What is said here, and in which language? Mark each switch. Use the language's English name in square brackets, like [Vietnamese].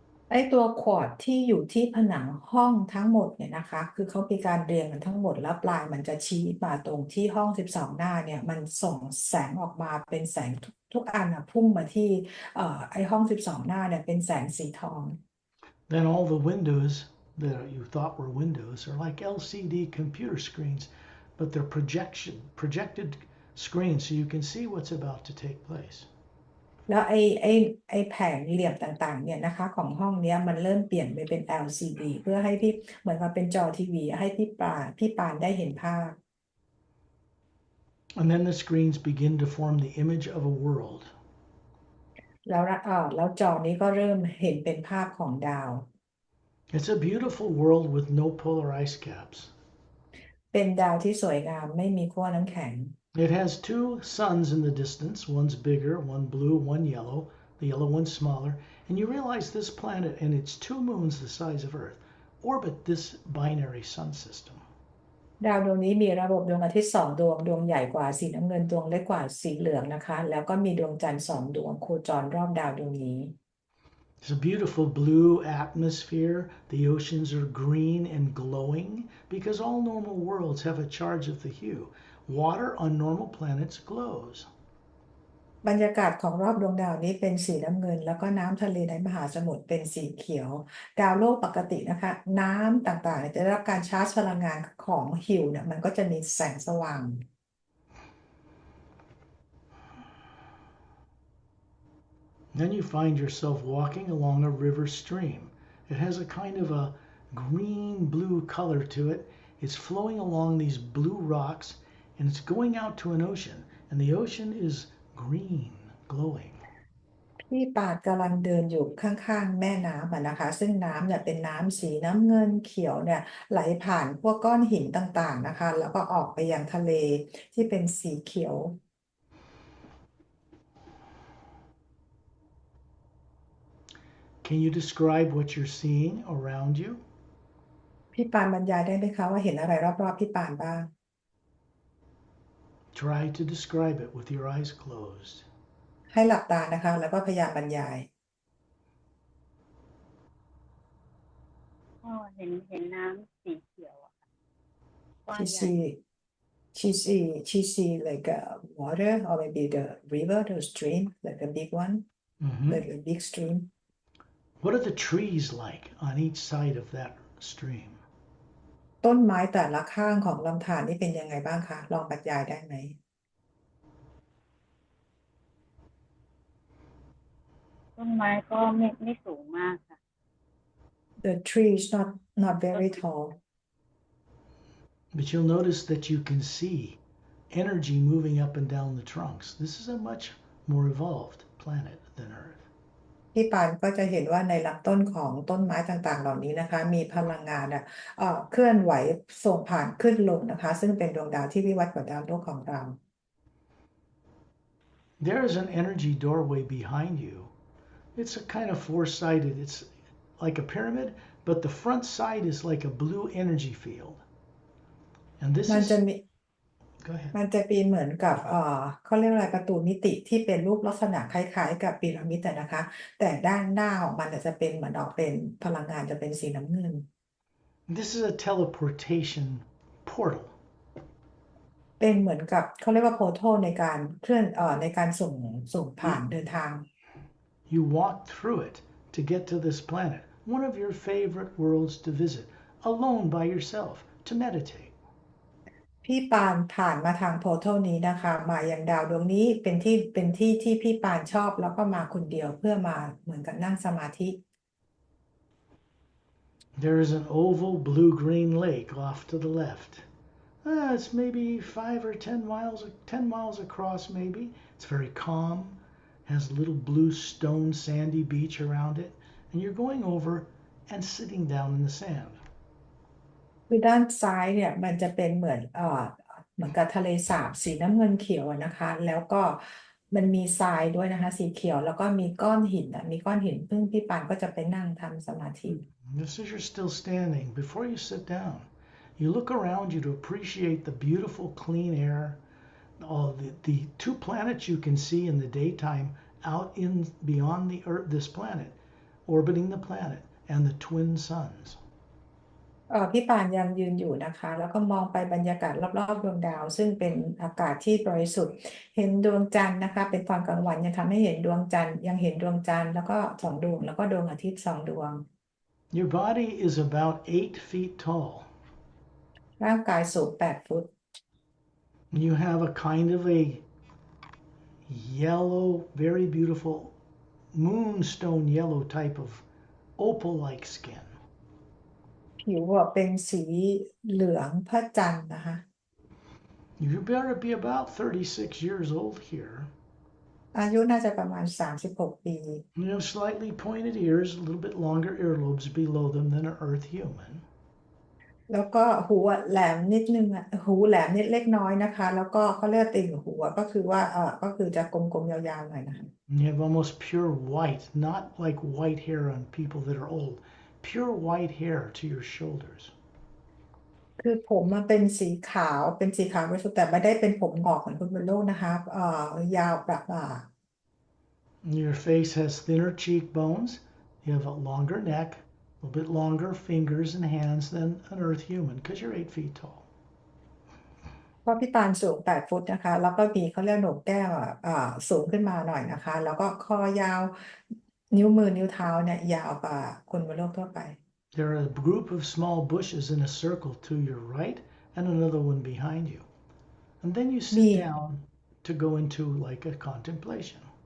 [Thai] ไอ้ตัวควอร์ตที่อยู่ที่ผนังห้องทั้งหมดเนี่ยนะคะคือเขามีการเรียงกันทั้งหมดแล้วปลายมันจะชี้มาตรงที่ห้อง12หน้าเนี่ยมันส่งแสงออกมาเป็นแสงทุกอันพุ่งมาที่ไอ้ห้อง12หน้าเนี่ยเป็นแสงสีทอง [English] Then all the windows that you thought were windows are like LCD computer screens, but they're projected screens so you can see what's about to take place. [Thai] แล้วไอ้แผงเหลี่ยมต่างๆเนี่ยนะคะของห้องเนี้ยมันเริ่มเปลี่ยนไปเป็น LCD เพื่อให้พี่เหมือนกับเป็นจอทีวีให้พี่ปานได้เห็นภาพ [English] And then the screens begin to form the image of a world. [Thai] แล้วจอนี้ก็เริ่มเห็นเป็นภาพของดาว [English] It's a beautiful world with no polar ice caps. [Thai] เป็นดาวที่สวยงามไม่มีขั้วน้ำแข็ง [English] It has two suns in the distance. One's bigger, one blue, one yellow. The yellow one's smaller. And you realize this planet and its two moons the size of Earth orbit this binary sun system. [Thai] ดาวดวงนี้มีระบบดวงอาทิตย์2 ดวงใหญ่กว่าสีน้ำเงินดวงเล็กกว่าสีเหลืองนะคะแล้วก็มีดวงจันทร์2 ดวงโคจรรอบดาวดวงนี้ [English] It's a beautiful blue atmosphere. The oceans are green and glowing because all normal worlds have a charge of the hue. Water on normal planets glows. [Thai] บรรยากาศของรอบดวงดาวนี้เป็นสีน้ำเงินแล้วก็น้ำทะเลในมหาสมุทรเป็นสีเขียวดาวโลกปกตินะคะน้ำต่างๆจะได้รับการชาร์จพลังงานของฮิวเนี่ยมันก็จะมีแสงสว่าง [English] Then you find yourself walking along a river stream. It has a kind of a green blue color to it. It's flowing along these blue rocks and it's going out to an ocean, and the ocean is green, glowing. [Thai] พี่ปาดกำลังเดินอยู่ข้างๆแม่น้ำอะนะคะซึ่งน้ำเนี่ยเป็นน้ำสีน้ำเงินเขียวเนี่ยไหลผ่านพวกก้อนหินต่างๆนะคะแล้วก็ออกไปยังทะเลที่เป็นสีเขียว [English] Can you describe what you're seeing around you? [Thai] พี่ปานบรรยายได้ไหมคะว่าเห็นอะไรรอบๆพี่ปานบ้าง [English] Try to describe it with your eyes closed. [Thai] ให้หลับตานะคะแล้วก็พยายามบรรยาย ก็เห็นน้ำสีเขียวอะค่ะกว้าง [English] she [Thai] ใหญ่ [English] see she see like water or maybe the river the stream like a big one like a big stream What are the trees like on each side of that stream? [Thai] ต้นไม้แต่ละข้างของลำธารนี่เป็นยังไงบ้างคะลองบรรยายได้ไหม ต้นไม้ก็ไม่สูงมากค่ะ [English] the tree is not very tall But you'll notice that you can see energy moving up and down the trunks. This is a much more evolved planet than Earth. [Thai] พี่ปานก็จะเห็นว่าในลำต้นของต้นไม้ต่างๆเหล่านี้นะคะมีพลังงานเคลื่อนไหวส่งผ่านขึ้นลงนะคะซึ่งเป็นดวงดาวที่วิวัฒน์กว่าดาวโลกของเรา [English] There is an energy doorway behind you. It's a kind of four-sided, it's like a pyramid, but the front side is like a blue energy field. And this [Thai] มัน [English] is [Thai] จะมี [English] go ahead. [Thai] มันจะเป็นเหมือนกับเขาเรียกอะไรประตูมิติที่เป็นรูปลักษณะคล้ายๆกับพีระมิดนะคะ แต่ด้านหน้าของมันจะเป็นเหมือนออกเป็นพลังงานจะเป็นสีน้ำเงิน [English] This is a teleportation portal. [Thai] เป็นเหมือนกับเขาเรียกว่าโพร์ทัลในการเคลื่อนในการส่งผ่านเดินทาง [English] You walk through it to get to this planet, one of your favorite worlds to visit, alone by yourself, to meditate. [Thai] พี่ปานผ่านมาทางโพร์ทัลนี้นะคะมายังดาวดวงนี้เป็นที่ที่พี่ปานชอบแล้วก็มาคนเดียวเพื่อมาเหมือนกับนั่งสมาธิ [English] There is an oval blue-green lake off to the left. It's maybe 10 miles across maybe. It's very calm, has a little blue stone sandy beach around it, and you're going over and sitting down in the sand. [Thai] คือด้านซ้ายเนี่ยมันจะเป็นเหมือนกับทะเลสาบสีน้ำเงินเขียวนะคะแล้วก็มันมีทรายด้วยนะคะสีเขียวแล้วก็มีก้อนหินมีก้อนหินซึ่งพี่ปานก็จะไปนั่งทำสมาธิ [English] Just as you're still standing, before you sit down, you look around you to appreciate the beautiful clean air, all the two planets you can see in the daytime out in beyond the Earth, this planet, orbiting the planet, and the twin suns. [Thai] พี่ปานยังยืนอยู่นะคะแล้วก็มองไปบรรยากาศรอบๆดวงดาวซึ่งเป็นอากาศที่บริสุทธิ์เห็นดวงจันทร์นะคะเป็นตอนกลางวันยังทำให้เห็นดวงจันทร์ยังเห็นดวงจันทร์แล้วก็สองดวงแล้วก็ดวงอาทิตย์สองดวง [English] Your body is about 8 feet tall. [Thai] ร่างกายสูง8 ฟุต [English] You have a kind of a yellow, very beautiful moonstone yellow type of opal-like skin. [Thai] ผิวเป็นสีเหลืองพระจันทร์นะคะ [English] You better be about 36 years old here. [Thai] อายุน่าจะประมาณ36 ปี [English] You have slightly pointed ears, a little bit longer earlobes below them than an Earth human. [Thai] แล้วก็หูแหลมนิดนึงหูแหลมนิดเล็กน้อยนะคะแล้วก็เขาเรียกติ่งหูก็คือว่าก็คือจะกลมๆยาวๆหน่อยนะคะ [English] You have almost pure white, not like white hair on people that are old, pure white hair to your shoulders. [Thai] คือผมมันเป็นสีขาวบริสุทธิ์แต่ไม่ได้เป็นผมงอกเหมือนคนบนโลกนะคะยาวแบบ [English] Your face has thinner cheekbones. You have a longer neck, a little bit longer fingers and hands than an Earth human because you're 8 feet tall. [Thai] เพราะพี่ปานสูง8 ฟุตนะคะแล้วก็มีเขาเรียกโหนกแก้วสูงขึ้นมาหน่อยนะคะแล้วก็คอยาวนิ้วมือนิ้วเท้าเนี่ยยาวกว่าคนบนโลกทั่วไป [English] There are a group of small bushes in a circle to your right and another one behind you. And then you sit down to go into like a contemplation.